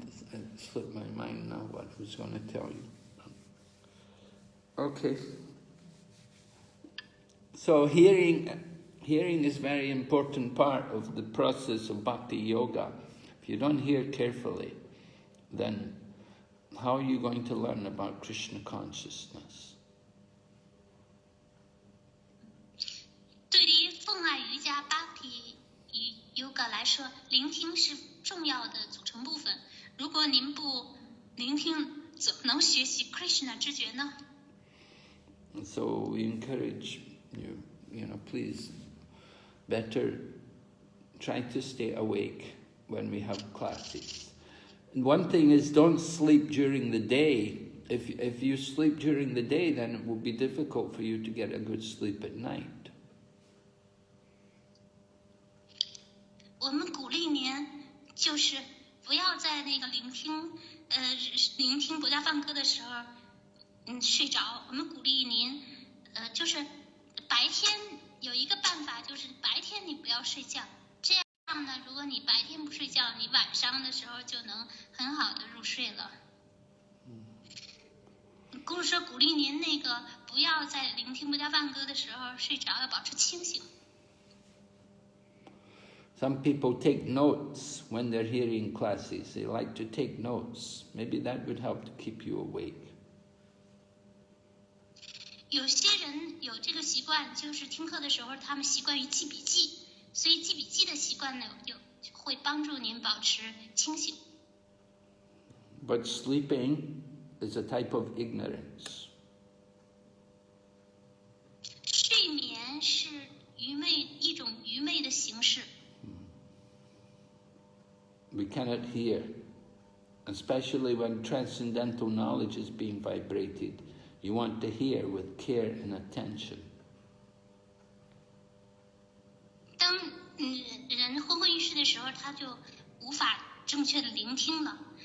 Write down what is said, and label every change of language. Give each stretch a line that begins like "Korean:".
English: It slipped my mind now what I was going to tell you. Okay. So hearing hearing is a very important part of the process of bhakti yoga. If you don't hear carefully, then how are you going to learn about Krishna consciousness?
Chinese: 对于奉爱瑜伽 Bhakti Yoga 来说，聆听是重要的组成部分。如果您不聆听，怎么能学习 Krishna 知觉呢？
English: So we encourage you, please better try to stay awake when we have classes. And one thing is, don't sleep during the day. If you sleep during the day, then it will be difficult for you to get a good sleep at night.
Chinese: 我们鼓励您，就是不要在那个聆听不要放歌的时候，睡着。我们鼓励您，就是白天有一个办法，就是白天你不要睡觉。这样呢，如果你白天不睡觉，你晚上的时候就能很好的入睡了。故事说鼓励您那个不要在聆听不要放歌的时候睡着，要保持清醒。
English: Some people take notes when they're hearing classes. They like to take notes. Maybe that would help to keep you awake.
Chinese: 有些人有这个习惯，就是听课的时候，他们习惯于记笔记，所以记笔记的习惯呢，会帮助您保持清醒。
English: But sleeping is a type of ignorance.
Chinese: 睡眠是一种愚昧的形式。
English: We cannot hear, especially when transcendental knowledge is being vibrated. You want to hear with care and attention.
Chinese: 当人昏昏欲睡的时候，他就无法正确的聆听了。